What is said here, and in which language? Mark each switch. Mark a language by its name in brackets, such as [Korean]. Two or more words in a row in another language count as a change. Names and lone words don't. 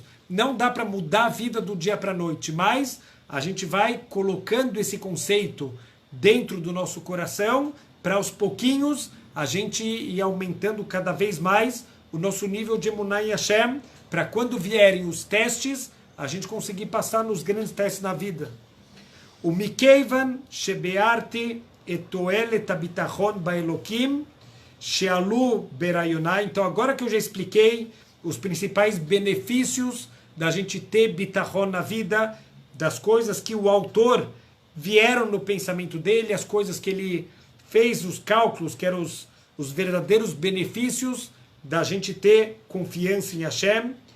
[Portuguese] Não dá para mudar a vida do dia para a noite, mas a gente vai colocando esse conceito dentro do nosso coração para aos pouquinhos a gente ir aumentando cada vez mais o nosso nível de emuná em Hashem, para quando vierem os testes, a gente conseguir passar nos grandes testes na vida. [Hebrew] ומכיון שביארתי את תועלת הבטחון באלקים שעלו ברעיוני. [Portuguese] Então agora que eu já expliquei os principais benefícios da gente ter bitachon na vida, das coisas que o autor vieram no pensamento dele, as coisas que ele fez, os cálculos, que eram os verdadeiros benefícios da gente ter confiança em Hashem,